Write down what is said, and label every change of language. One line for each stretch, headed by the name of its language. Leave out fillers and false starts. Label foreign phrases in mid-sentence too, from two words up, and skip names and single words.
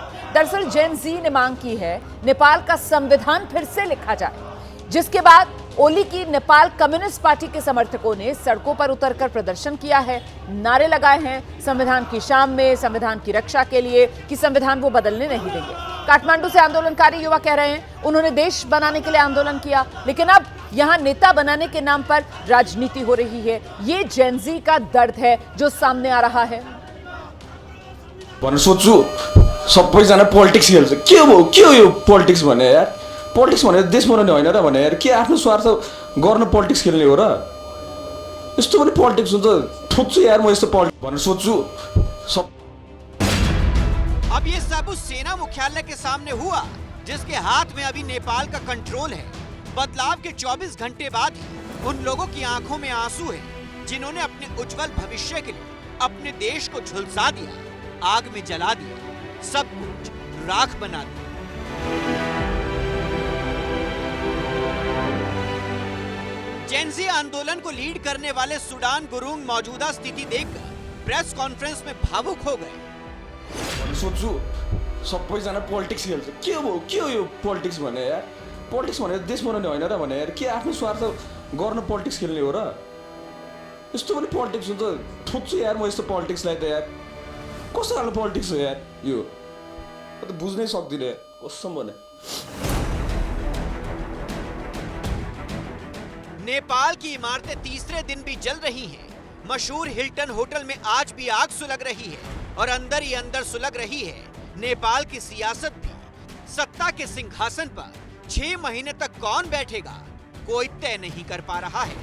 Hindi: दरअसल जेन जी ने मांग की है नेपाल का संविधान फिर से लिखा जाए, जिसके बाद ओली की नेपाल कम्युनिस्ट पार्टी के समर्थकों ने सड़कों पर उतरकर प्रदर्शन किया है, नारे लगाए हैं संविधान की शान में, संविधान की रक्षा के लिए कि संविधान वो बदलने नहीं देंगे। काठमांडू से आंदोलनकारी युवा कह रहे हैं उन्होंने देश बनाने के लिए आंदोलन किया, लेकिन अब यहां नेता बनाने के नाम पर राजनीति हो रही है। ये जेन जी का दर्द है जो सामने आ रहा है।
Nepali: सोच्छु सबैजना पोलिटिक्स खेल्छ, के हो यो पोलिटिक्स भने यार? पोलिटिक्स भनेर देश बनाउने होइन र भने यार, के आफ्नो स्वार्थ गर्न पोलिटिक्स खेल्ने हो र? यस्तो पनि पोलिटिक्स हुन्छ? ठोक्छु यार म यस्तो पोलिटिक्स भनेर सोच्छु।
Hindi: अब ये सब उस सेना मुख्यालय के सामने हुआ जिसके हाथ में अभी नेपाल का कंट्रोल है। बदलाव के 24 घंटे बाद उन लोगों की आंखों में आंसू है जिन्होंने अपने उज्जवल भविष्य के लिए अपने देश को झुलसा दिया, आग में जला दिया, सब कुछ राख बना दिया। जेनजी आंदोलन को लीड करने वाले सुडान गुरुंग मौजूदा स्थिति देखकर
English: press conference
Hindi: में भावुक हो गए।
Nepali: सोच्छु सबैजना पोलिटिक्स खेल्छ, के हो यो पोलिटिक्स भने यार? पोलिटिक्स भनेर देश बनाउने होइन र भने यार, के आफ्नो स्वार्थ गर्न पोलिटिक्स खेल्ने हो र? यस्तो पनि पोलिटिक्स हुन्छ? ठोक्छु यार म यस्तो पोलिटिक्सलाई त यार। कस्तो खालको पोलिटिक्स हो यार यो? म त बुझ्नै सक्दिनँ कसम भने।
Hindi: नेपाल की इमारतें तीसरे दिन भी जल रही हैं। मशहूर हिल्टन होटल में आज भी आग सुलग रही है और अंदर ही अंदर सुलग रही है नेपाल की सियासत भी। सत्ता के सिंहासन पर 6 महीने तक कौन बैठेगा कोई तय नहीं कर पा रहा है।